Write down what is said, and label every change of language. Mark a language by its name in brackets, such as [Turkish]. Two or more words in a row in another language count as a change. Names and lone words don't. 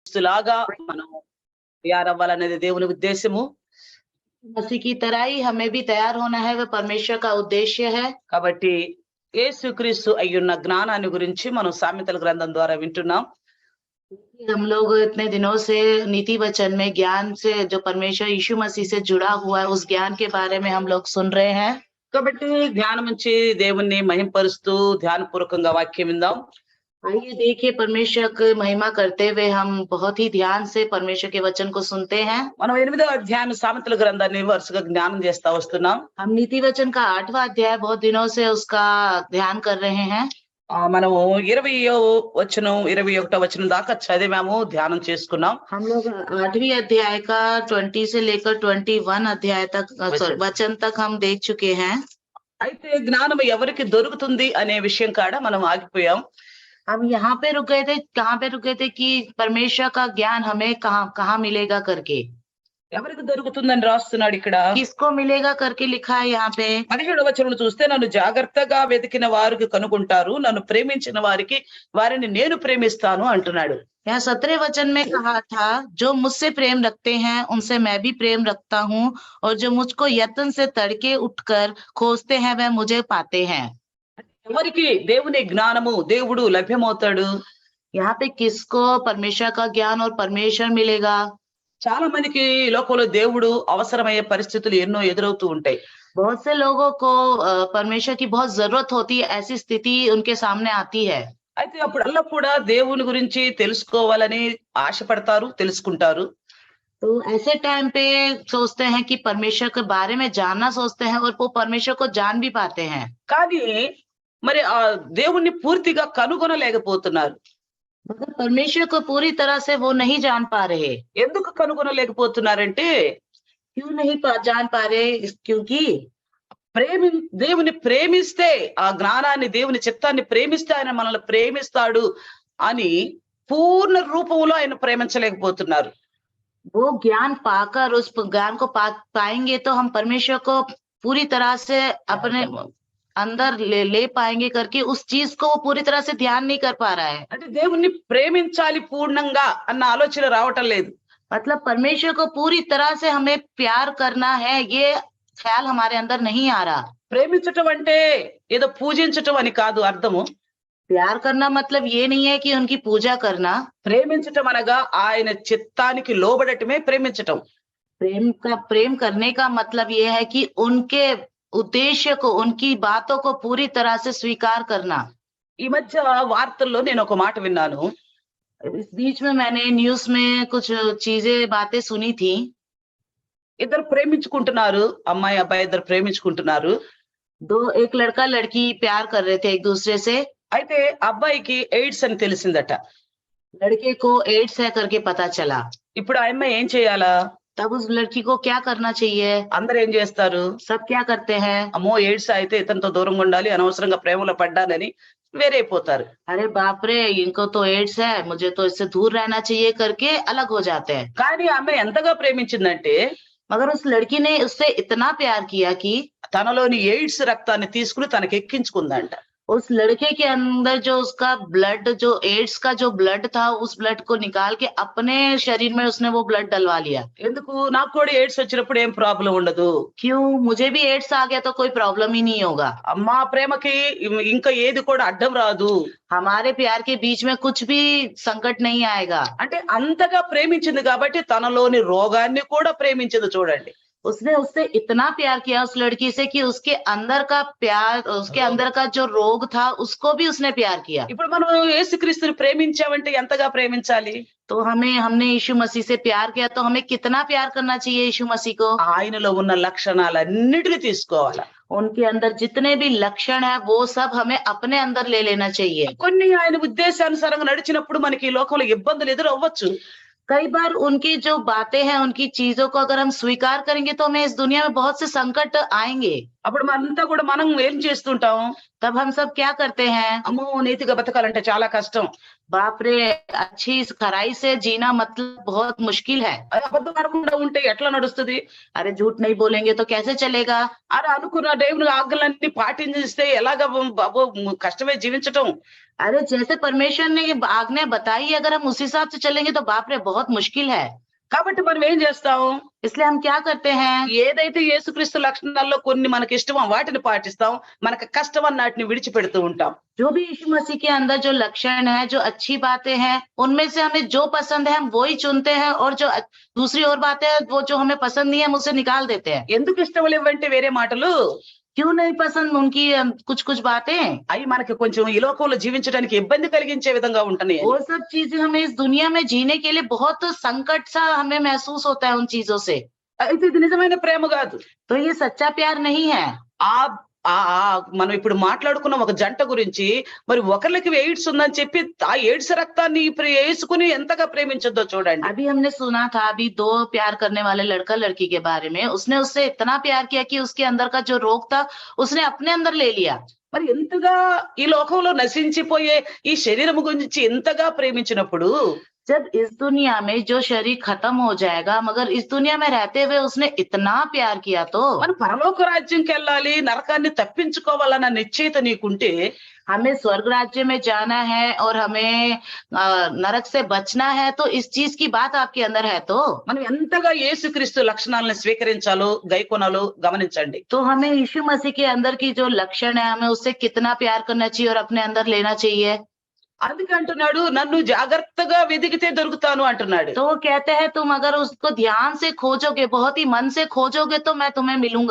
[Telugu] క్రీస్తులాగా మనం తయారవ్వాలనేది దేవుని ఉద్దేశము. [Hindi] मसीह की तरह ही हमें भी तैयार होना है, वह परमेश्वर का उद्देश्य है। [Telugu] కాబట్టి యేసుక్రీస్తు అయ్యున్న జ్ఞానాన్ని గురించి మనం సామెతల గ్రంథం ద్వారా వింటున్నాం. [Hindi] हम लोग इतने दिनों से नीति वचन में ज्ञान से जो परमेश्वर यीशु मसीह से जुड़ा हुआ है, उस ज्ञान के बारे में हम लोग सुन रहे हैं। [Telugu] కాబట్టి జ్ఞానం నుంచి దేవుణ్ణి మహింపరుస్తూ ధ్యానపూర్వకంగా వాక్యం విందాం. [Hindi] आइए देखिए, परमेश्वर की महिमा करते हुए हम बहुत ही ध्यान से परमेश्वर के वचन को सुनते हैं। [Telugu] మనం 8వ అధ్యాయం సామెతల గ్రంథాన్ని వరుసగా జ్ఞానం చేస్తా వస్తున్నాం. [Hindi] हम नीति वचन का 8वां अध्याय बहुत दिनों से उसका ध्यान कर रहे हैं। [Telugu] మనము 20వ వచనం 21వ వచనం దాకా చదివాము, ధ్యానం చేసుకున్నాం. [Hindi] हम लोग 8वीं अध्याय का 20 से लेकर 21 अध्याय तक वचन तक हम देख चुके हैं। [Telugu] అయితే జ్ఞానం ఎవరికి దొరుకుతుంది అనే విషయం కాడ మనం ఆగిపోయాం. [Hindi] हम यहाँ पे रुक गए थे, कहाँ पे रुके थे कि परमेश्वर का ज्ञान हमें कहाँ कहाँ मिलेगा करके। [Telugu] ఎవరికి దొరుకుతుందని రాస్తున్నాడు ఇక్కడ. [Hindi] किसको मिलेगा करके लिखा है यहाँ पे। [Telugu] 17వ వచనం చూస్తే, నన్ను జాగ్రత్తగా వెతికిన వారికి కనుగొంటారు, నన్ను ప్రేమించిన వారికి వారిని నేను ప్రేమిస్తాను అంటున్నాడు. [Hindi] यहाँ 17 वचन में कहा था, जो मुझसे प्रेम रखते हैं उनसे मैं भी प्रेम रखता हूँ, और जो मुझको यत्न से तड़के उठकर खोजते हैं वह मुझे पाते हैं। [Telugu] ఎవరికి దేవుని జ్ఞానము దేవుడు లభ్యమవుతాడు? [Hindi] यहाँ पे किसको परमेश्वर का ज्ञान और परमेश्वर मिलेगा। [Telugu] చాలా మందికి లోకంలో దేవుడు అవసరమయ్యే పరిస్థితులు ఎన్నో ఎదురవుతూ ఉంటాయి. [Hindi] बहुत से लोगों को परमेश्वर की बहुत जरूरत होती है, ऐसी स्थिति उनके सामने आती है। [Telugu] అయితే అప్పుడల్లా కూడా దేవుని గురించి తెలుసుకోవాలని ఆశపడతారు, తెలుసుకుంటారు. [Hindi] तो ऐसे टाइम पे सोचते हैं कि परमेश्वर के बारे में जानना सोचते हैं, और वो परमेश्वर को जान भी पाते हैं। [Telugu] కానీ మరి ఆ దేవుణ్ణి పూర్తిగా కనుగొనలేకపోతున్నారు. [Hindi] मगर परमेश्वर को पूरी तरह से वो नहीं जान पा रहे। [Telugu] ఎందుకు కనుగొనలేకపోతున్నారంటే, [Hindi] क्यों नहीं जान पा रहे? क्योंकि [Telugu] దేవుని ప్రేమిస్తే, ఆ జ్ఞానాన్ని దేవుని చిత్తాన్ని ప్రేమిస్తే ఆయన మనల్ని ప్రేమిస్తాడు అని పూర్ణ రూపంలో ఆయన ప్రేమించలేకపోతున్నారు. [Hindi] वो ज्ञान पाकर उस ज्ञान को पाएंगे तो हम परमेश्वर को पूरी तरह से अपने अंदर ले पाएंगे करके उस चीज को वो पूरी तरह से ध्यान नहीं कर पा रहा है। [Telugu] అంటే దేవుణ్ణి ప్రేమించాలి పూర్ణంగా అన్న ఆలోచన రావటం లేదు. [Hindi] मतलब परमेश्वर को पूरी तरह से हमें प्यार करना है, ये ख्याल हमारे अंदर नहीं आ रहा। [Telugu] ప్రేమించటం అంటే ఏదో పూజించటం అని కాదు అర్థము. [Hindi] प्यार करना मतलब ये नहीं है कि उनकी पूजा करना। [Telugu] ప్రేమించటం అనగా ఆయన చిత్తానికి లోబడటమే ప్రేమించటం. [Hindi] प्रेम करने का मतलब ये है कि उनके उद्देश्य को, उनकी बातों को पूरी तरह से स्वीकार करना। [Telugu] ఈ మధ్య వార్తల్లో నేను ఒక మాట విన్నాను. [Hindi] इस बीच में मैंने न्यूज में कुछ चीजें बातें सुनी थी। [Telugu] ఇద్దరు ప్రేమించుకుంటున్నారు, అమ్మాయి అబ్బాయి ఇద్దరు ప్రేమించుకుంటున్నారు. [Hindi] एक लड़का लड़की प्यार कर रहे थे एक दूसरे से। [Telugu] అయితే అబ్బాయికి ఎయిడ్స్ అని తెలిసిందట. [Hindi] लड़के को एड्स है करके पता चला। [Telugu] ఇప్పుడు ఆ అమ్మాయి ఏం చేయాలా? [Hindi] तब उस लड़की को क्या करना चाहिए? [Telugu] అందరూ ఏం చేస్తారు? [Hindi] सब क्या करते हैं? [Telugu] అమ్మో ఎయిడ్స్ అయితే ఇతనితో దూరంగా ఉండాలి, అనవసరంగా ప్రేమలో పడ్డానని వేరైపోతారు. [Hindi] अरे बाप रे, इनको तो एड्स है, मुझे तो इससे दूर रहना चाहिए करके अलग हो जाते हैं। [Telugu] కానీ ఆమె ఎంతగా ప్రేమించిందంటే, [Hindi] मगर उस लड़की ने उससे इतना प्यार किया कि [Telugu] తనలోని ఎయిడ్స్ రక్తాన్ని తీసుకుని తనకి ఎక్కించుకుందంట. [Hindi] उस लड़के के अंदर जो उसका ब्लड, जो एड्स का जो ब्लड था, उस ब्लड को निकाल के अपने शरीर में उसने वो ब्लड डलवा लिया। [Telugu] ఎందుకు? నాకు కూడా ఎయిడ్స్ వచ్చినప్పుడు ఏం ప్రాబ్లం ఉండదు. [Hindi] क्यों? मुझे भी एड्स आ गया तो कोई प्रॉब्लम ही नहीं होगा। [Telugu] మా ప్రేమకి ఇంకా ఏది కూడా అడ్డం రాదు. [Hindi] हमारे प्यार के बीच में कुछ भी संकट नहीं आएगा। [Telugu] అంటే అంతగా ప్రేమించింది కాబట్టి తనలోని రోగాన్ని కూడా ప్రేమించింది చూడండి. [Hindi] उसने उससे इतना प्यार किया उस लड़की से कि उसके अंदर का प्यार, उसके अंदर का जो रोग था उसको भी उसने प्यार किया। [Telugu] ఇప్పుడు మనం యేసుక్రీస్తుని ప్రేమించామంటే ఎంతగా ప్రేమించాలి? [Hindi] तो हमने यीशु मसीह से प्यार किया तो हमें कितना प्यार करना चाहिए यीशु मसीह को? [Telugu] ఆయనలో ఉన్న లక్షణాలన్నిటిని తీసుకోవాలి. [Hindi] उनके अंदर जितने भी लक्षण है वो सब हमें अपने अंदर ले लेना चाहिए। [Telugu] కొన్ని ఆయన ఉద్దేశానుసారంగా నడిచినప్పుడు మనకి ఈ లోకంలో ఇబ్బందులు ఎదురవ్వచ్చు. [Hindi] कई बार उनकी जो बातें हैं, उनकी चीजों को अगर हम स्वीकार करेंगे तो हमें इस दुनिया में बहुत से संकट आएंगे। [Telugu] అప్పుడు మనంతా కూడా మనం ఏం చేస్తుంటాం? [Hindi] तब हम सब क्या करते हैं? [Telugu] అమ్మో నీతిగా బతకాలంటే చాలా కష్టం. [Hindi] बाप रे, अच्छी इस खराई से जीना मतलब बहुत मुश्किल है। [Telugu] అది అబద్ధం ఆడకుండా ఉంటే ఎట్లా నడుస్తది? [Hindi] अरे झूठ नहीं बोलेंगे तो कैसे चलेगा? [Telugu] అని అనుకున్న దేవుని ఆజ్ఞలన్నీ పాటించిస్తే ఎలాగ బాబు కష్టమే జీవించటం. [Hindi] अरे जैसे परमेश्वर ने ये आज्ञा बताई, अगर हम उस हिसाब से चलेंगे तो बाप रे बहुत मुश्किल है। [Telugu] కాబట్టి మనం ఏం చేస్తాం? [Hindi] इसलिए हम क्या करते हैं? [Telugu] ఏదైతే యేసుక్రీస్తు లక్షణాల్లో కొన్ని మనకిష్టమో వాటిని పాటిస్తాం. మనకు కష్టమన్న వాటిని విడిచిపెడుతూ ఉంటాం. [Hindi] जो भी यीशु मसीह के अंदर जो लक्षण है, जो अच्छी बातें हैं, उनमें से हमें जो पसंद है हम वो ही चुनते हैं, और जो दूसरी और बातें हैं वो जो हमें पसंद नहीं है हम उसे निकाल देते हैं। [Telugu] ఎందుకు ఇష్టం లేవంటే వేరే మాటలు [Hindi] क्यों नहीं पसंद उनकी कुछ कुछ बातें? [Telugu] అవి మనకి కొంచెం ఈ లోకంలో జీవించడానికి ఇబ్బంది కలిగించే విధంగా ఉంటున్నాయి. [Hindi] वो सब चीजें हमें इस दुनिया में जीने के लिए बहुत संकट सा हमें महसूस होता है उन चीजों से। [Telugu] అయితే ఇది నిజమైన ప్రేమ కాదు. [Hindi] तो ये सच्चा प्यार नहीं है। [Telugu] ఆ ఆ ఆ మనం ఇప్పుడు మాట్లాడుకున్న ఒక జంట గురించి మరి ఒకరికి ఎయిడ్స్ ఉందని చెప్పి ఆ ఎయిడ్స్ రక్తాన్ని వేసుకుని ఎంతగా ప్రేమించొద్దో చూడండి. [Hindi] अभी हमने सुना था, अभी दो प्यार करने वाले लड़का लड़की के बारे में, उसने उससे इतना प्यार किया कि उसके अंदर का जो रोग था उसने अपने अंदर ले लिया। [Telugu] మరి ఎంతగా ఈ లోకంలో నశించిపోయే ఈ శరీరం గురించి ఎంతగా ప్రేమించినప్పుడు [Hindi] जब इस दुनिया में जो शरीर खत्म हो जाएगा, मगर इस दुनिया में रहते हुए उसने इतना प्यार किया तो [Telugu] మనం పరలోక రాజ్యంకి వెళ్ళాలి, నరకాన్ని తప్పించుకోవాలన్న నిశ్చయిత నీకుంటే [Hindi] हमें स्वर्ग राज्य में जाना है और हमें नरक से बचना है, तो इस चीज की बात आपके अंदर है तो [Telugu] మనం ఎంతగా యేసుక్రీస్తు లక్షణాలను స్వీకరించాలో గైకొనాలో గమనించండి. [Hindi] तो हमें यीशु मसीह के अंदर की जो लक्षण है हमें उससे कितना प्यार करना चाहिए और अपने अंदर लेना चाहिए। [Telugu] అందుకే అంటున్నాడు నన్ను జాగ్రత్తగా వెదికితే దొరుకుతాను అంటున్నాడు. [Hindi] तो वो कहते हैं तुम अगर उसको ध्यान से खोजोगे, बहुत ही मन से खोजोगे तो मैं तुम्हें मिलूंगा।